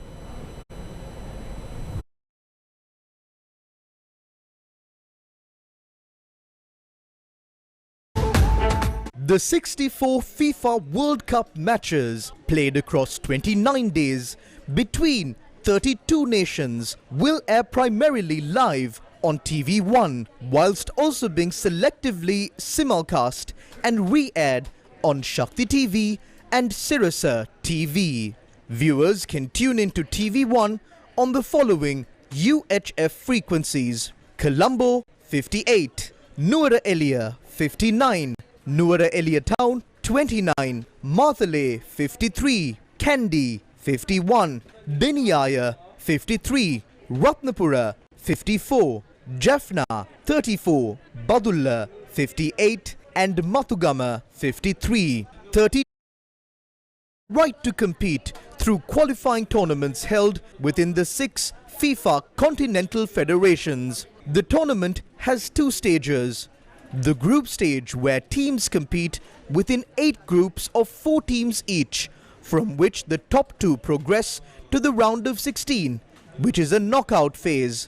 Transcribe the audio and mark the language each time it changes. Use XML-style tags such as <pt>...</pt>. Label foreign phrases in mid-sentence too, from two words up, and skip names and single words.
<en>The 64 FIFA World Cup matches played across 29 days between 32 nations will air primarily live on TV1, whilst also being selectively simulcast and re-aired on Shakti TV and Sirasa TV. Viewers can tune into TV1 on the following UHF frequencies: Colombo 58, Nuwara Eliya 59, Nuwara Eliya Town 29, Matale 53, Kandy 51, Deniaya 53, Ratnapura 54, Jaffna 34, Badulla 58 and Mathugama 53. 30 right to compete through qualifying tournaments held within the 6 FIFA continental federations. The tournament has 2 stages. The group stage, where teams compete within 8 groups of 4 teams each, from which the top 2 progress to the round of 16, which is a knockout phase.</en>